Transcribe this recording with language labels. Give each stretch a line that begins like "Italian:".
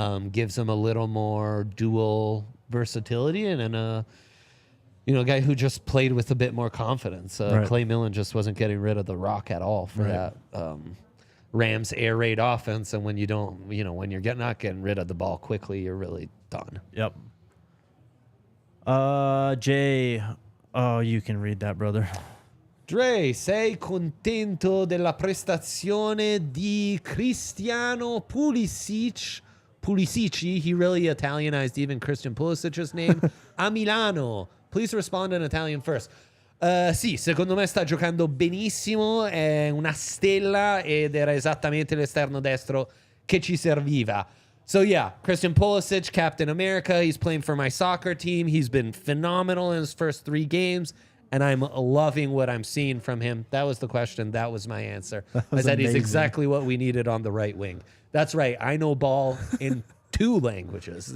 English: Gives them a little more dual versatility, and a guy who just played with a bit more confidence. Clay Millen just wasn't getting rid of the rock at all for that Rams air raid offense. And when you don't, when you're not getting rid of the ball quickly, you're really done. Yep. Jay, you can read that, brother.
Italian: Dre, sei contento della prestazione di Cristiano Pulisic?
English: He really Italianized even Christian Pulisic's name. A Milano. Please respond in Italian first.
Italian: Sì, secondo me sta giocando benissimo, è una stella ed era esattamente l'esterno destro che ci serviva.
English: So yeah, Christian Pulisic, Captain America, he's playing for my soccer team. He's been phenomenal in his first 3 games, and I'm loving what I'm seeing from him. That was the question. That was my answer. was I said he's amazing. exactly what we needed on the right wing. That's right. I know ball in 2 languages.